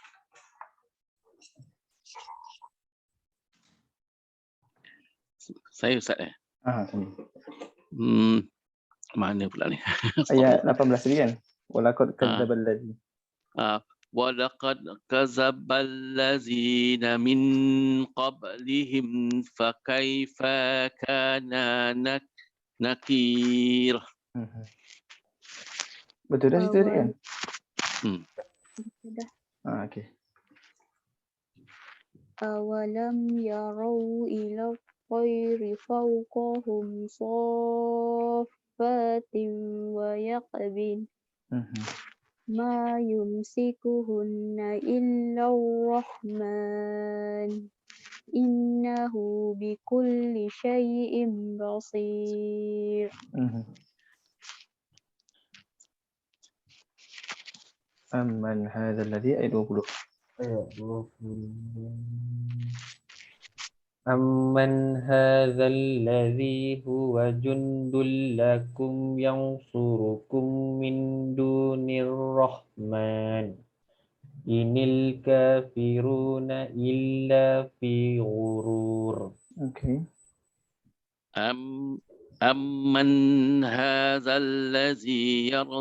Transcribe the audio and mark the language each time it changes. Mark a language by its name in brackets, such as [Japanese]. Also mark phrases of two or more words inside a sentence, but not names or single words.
[Malay] Saya Ustaz Sini. Mana pula ni? Ayat 18 tadi kan? [Arabic] ولقد كذب الذي. ولقد كذب الذين من قبلهم فكيف كان نكير. [Malay] Betul dah situ tadi kan? Sudah. Okey. [Arabic] أولم يروا إلى الطير فوقهم صافات ويقبضن ما يمسكهن إلا الرحمن إنه بكل شيء بصير. أمن هذا الذي أي 20. أمن هذا الذي هو جند لكم ينصركم من دون الرحمن إن الكافرون إلا في غرور. Okay. أمن هذا الذي